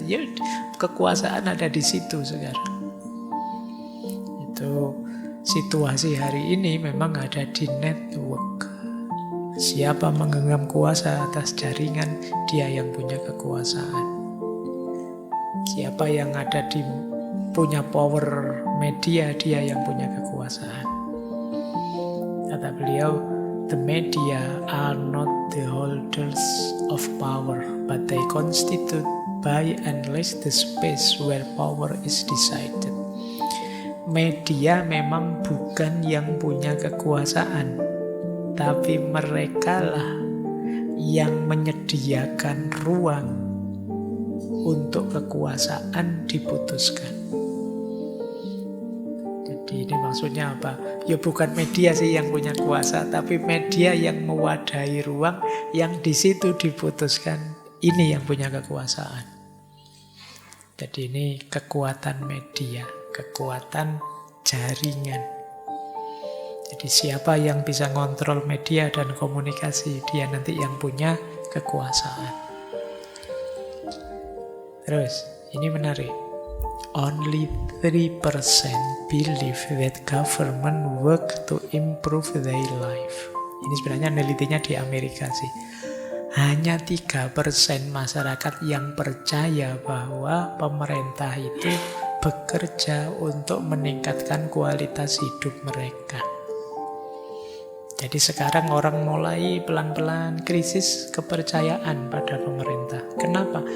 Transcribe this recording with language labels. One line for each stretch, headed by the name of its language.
Indonesian: Ya, kekuasaan ada di situ sekarang. Itu situasi hari ini memang ada di network. Siapa menggenggam kuasa atas jaringan, dia yang punya kekuasaan. Siapa siapa yang ada di punya power media, dia yang punya kekuasaan.
English: Kata beliau, the media are not the holders of power, but they constitute by and less the space where power is decided.
Indonesian: Media memang bukan yang punya kekuasaan, tapi merekalah yang menyediakan ruang untuk kekuasaan diputuskan. Jadi ini maksudnya apa? Ya bukan media sih yang punya kuasa, tapi media yang mewadahi ruang yang di situ diputuskan. Ini yang punya kekuasaan. Jadi ini kekuatan media, kekuatan jaringan. Jadi siapa yang bisa ngontrol media dan komunikasi, dia nanti yang punya kekuasaan. Terus, ini menarik.
English: Only 3% believe that government work to improve their life.
Indonesian: Ini sebenarnya penelitinya di Amerika sih. Hanya 3% masyarakat yang percaya bahwa pemerintah itu bekerja untuk meningkatkan kualitas hidup mereka. Jadi sekarang orang mulai pelan-pelan krisis kepercayaan pada pemerintah. Kenapa?